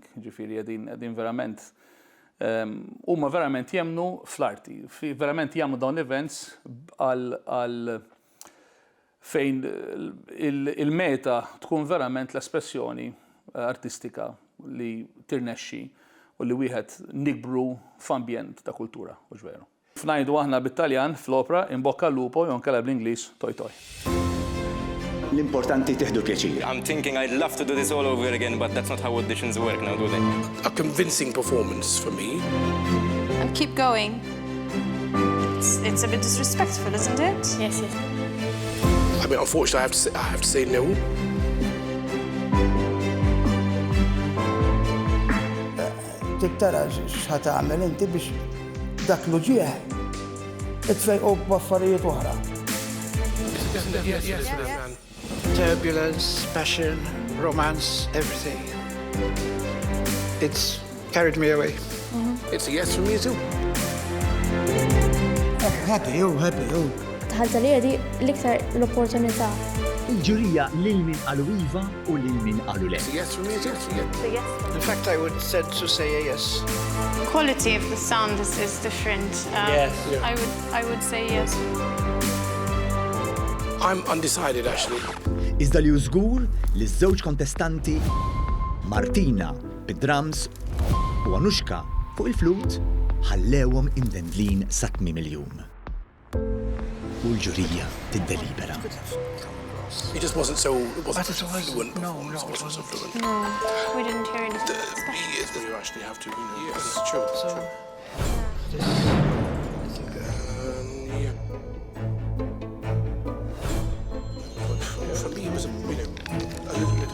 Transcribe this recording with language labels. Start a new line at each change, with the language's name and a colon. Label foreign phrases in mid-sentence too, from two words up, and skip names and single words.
Maltese: Ġifieri qegħdin verament huma verament jemnu fl-arti, verament jagħmlu dawn events għal fejn il-meta tkun verament l-espressjoni artistika li tirnexxi u li wieħed nikbru f'ambjent ta' kultura, mhux veru. F'ngħidu aħna bit-Taljan fl-opra
Italian: imbokka lupo
Maltese: jew nkella bl-Ingliż toj toj. L-importanti tieħdu pjaċir.
English: I'm thinking I'd love to do this all over again, but that's not how auditions work now, do they? A convincing performance for me. And keep going. It's a bit disrespectful, isn't it? Yes, yes. I mean, unfortunately, I have to say no.
Maltese: Tittara x'ħat tagħmel inti biex dak l-ġieħ itfejqu b'affarijiet oħra.
English: Turbulence, passion, romance, everything. It's carried me away. It's a yes from me too. Happy.
Maltese: Tħalta li għadi l-iktar l-opportunità. Il-ġurija lil min qalu iva u lil min qalu le.
English: It's a yes from me too. In fact, I would tend to say a yes. Quality of the sound is different. Yes. I would say yes. I'm undecided, actually.
Maltese: Iżda li żgur li ż-żewġ kontestanti Martina bid-drums u Anushka fuq il-flut ħallewhom imdendlin sa 8 miljun. U l-ġurija tiddelibera.
English: It just wasn't so fluent. No, it wasn't. fluent. No, we didn't hear anything special. You actually have to, yes, it's true. Yeah. For me, it was a little bit.